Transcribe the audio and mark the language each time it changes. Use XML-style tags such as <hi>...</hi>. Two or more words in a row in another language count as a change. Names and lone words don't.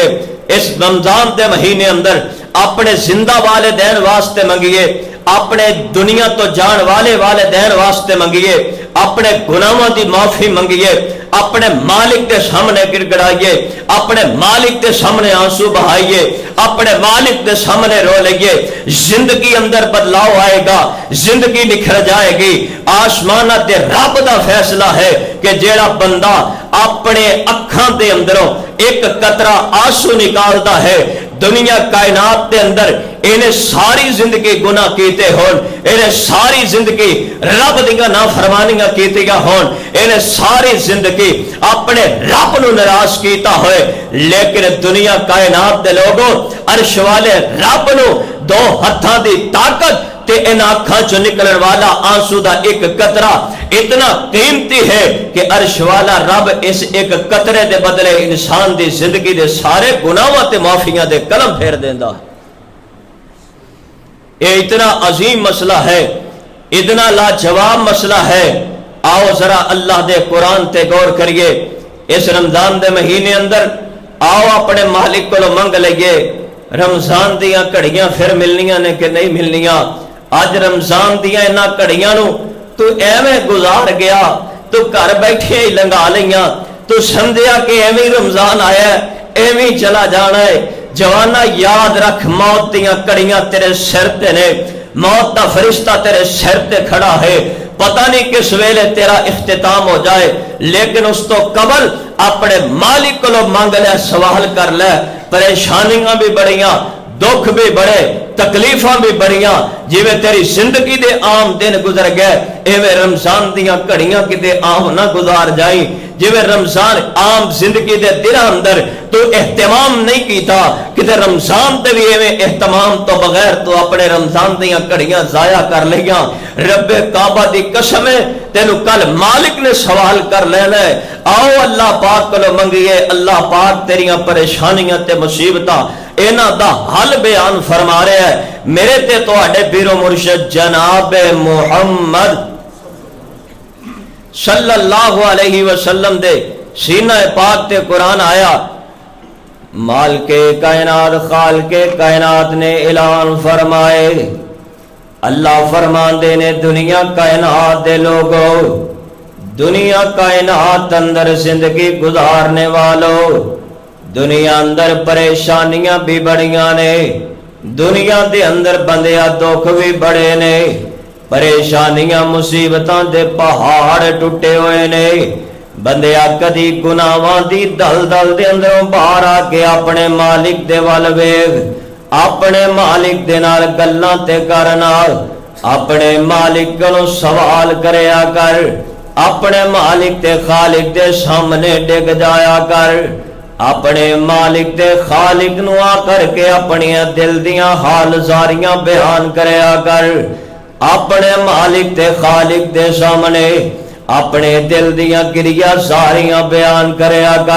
<pa>اس رمضان دے مہینے اندر اپنے زندہ والدین واسطے منگیے، اپنے دنیا تو جان والے والدین واسطے منگیے، اپنے گناہوں دی معافی منگیے،</pa> <ur>اپنے مالک کے سامنے گڑگڑائیے، اپنے مالک کے سامنے آنسو بہائیے،</ur> <pa>اپنے مالک کے سامنے رو لئیے.</pa> <ur>زندگی اندر بدلاؤ آئے گا، زندگی نکھر جائے گی.</ur> <pa>آسمانہ دے رب دا فیصلہ ہے کہ جیڑا بندہ اپنے اکھاں دے اندروں</pa> <ur>ایک قطرہ آنسو نکالتا ہے،</ur> <pa>دنیا کائنات دے اندر انہیں ساری زندگی گناہ کیتے ہون، انہیں ساری زندگی رب دیاں نافرمانیاں کیتیاں ہون، انہیں ساری زندگی اپنے رب نو ناراض کیتا ہوئے، لیکن دنیا کائنات دے لوگوں عرش والے رب نو دو ہتھاں دی طاقت تے ان آنکھاں چو نکلن والا آنسو دا ایک قطرہ اتنا قیمتی ہے کہ عرش والا رب اس ایک قطرے دے بدلے انسان دی زندگی دے سارے گناہاں تے معافیاں دے قلم پھیر دیندا.</pa> <ur>یہ اتنا عظیم مسئلہ ہے، اتنا لاجواب مسئلہ ہے.</ur> <pa>آؤ ذرا اللہ دے قرآن تے غور کریے. اس رمضان دے مہینے اندر آؤ اپنے مالک کو منگ لئیے۔ رمضان دیاں کڑیاں پھر ملنیاں نے کہ نہیں ملنیاں؟ آج رمضان دیاں انہاں کڑیاں نو تو ایویں گزار گیا، تو گھر بیٹھے ہی لنگا لیاں، تو سمجھیا کہ ایویں رمضان آیا ہے، ایویں چلا جانا ہے۔ جوانا یاد رکھ، موت دیاں کڑیاں تیرے سر تے نے، موت دا فرشتہ تیرے سر تے کھڑا ہے، پتہ نہیں کس ویلے تیرا اختتام ہو جائے، لیکن اس تو قبل اپنے مالک کو مانگ لے، سوال کر لے۔ پریشانیاں بھی بڑیاں، دکھ بھی بڑے، تکلیفاں بھی بڑیاں، جیویں تیری زندگی دے عام دن گزر گئے، ایویں رمضان دیاں کڑیاں کتے عام نہ گزار جائیں۔ جیویں رمضان عام زندگی دے دن اندر تو اہتمام نہیں کیتا، کتے رمضان تے بھی ایویں اہتمام تو بغیر تو اپنے رمضان دیاں کڑیاں ضائع کر لیاں۔ رب کعبہ دی قسم ہے، تینو کل مالک نے سوال کر لینا ہے۔ آؤ اللہ پاک کو منگیے، اللہ پاک تیریاں پریشانیاں تے مصیبتاں اینا دا</pa> <ur>حل بیان فرما رہے ہیں۔</ur> <pa>میرے تے تو اڈے پیر و مرشد جناب محمد صلی اللہ علیہ وسلم دے سینہ پاک تے قرآن آیا، مالک کائنات خالق کائنات نے اعلان فرمائے، اللہ فرمان دے نے دنیا کائنات دے لوگو، دنیا کائنات اندر زندگی گزارنے والو، دنیا اندر پریشانیاں بھی بڑیاں نے، دنیا دے اندر بندیا دکھ بھی بڑے نے، پریشانیاں مصیبتاں دے پہاڑ ٹوٹے ہوئے نے، بندیا کدی گناہاں دی دل دل دے اندروں باہر آ کے اپنے مالک دے ول ویکھ، اپنے مالک دے نال گلاں تے کرنا، اپنے مالک کو سوال کریا کر، اپنے مالک تے خالق دے سامنے ڈگ جایا کر، اپنے مالک تے خالق نو آ کر کے اپنی دل دیاں حال زاریاں بیان کریا کر، اپنے مالک تے خالق دے سامنے اپنے دل دیاں گریہ زاریاں بیان کریا کر۔</pa>